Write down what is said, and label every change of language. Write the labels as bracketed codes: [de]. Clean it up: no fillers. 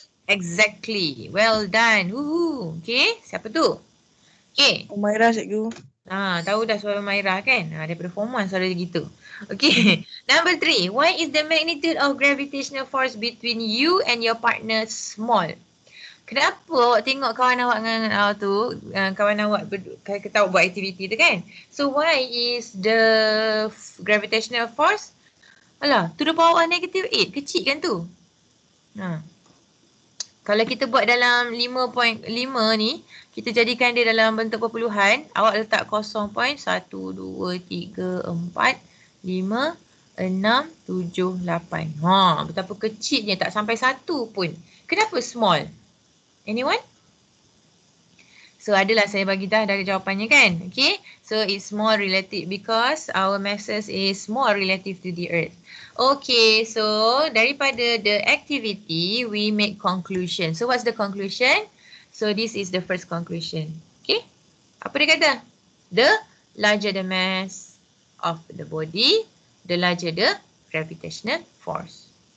[en] exactly. Well done. Woohoo. Okay, siapa tu? Okay. [ms] Umairah cikgu. Tahu dah suara Maira kan? Daripada form 1 suara dia gitu. Okay. Number 3. [en] Why is the magnitude of gravitational force between you and your partner small? [ms] Kenapa awak tengok kawan awak dengan kawan awak kita buat aktiviti tu kan? [en] So why is the gravitational force? Alah, to the power negative 8. Kecil kan tu? [ms] Kalau kita buat dalam 5.5 ni, kita jadikan dia dalam bentuk perpuluhan, awak letak 0.1, 2, 3, 4, 5, 6, 7, 8. Betapa kecilnya, tak sampai 1 pun. Kenapa small? Anyone? So adalah saya bagi dah jawapannya kan? [en] Okay, so it's more relative because our masses is more relative to the earth. Okay, so daripada the activity, we make conclusion. So what's the conclusion? So this is the first conclusion. Okay, apa dia kata? The larger the mass of the body, the larger the gravitational force.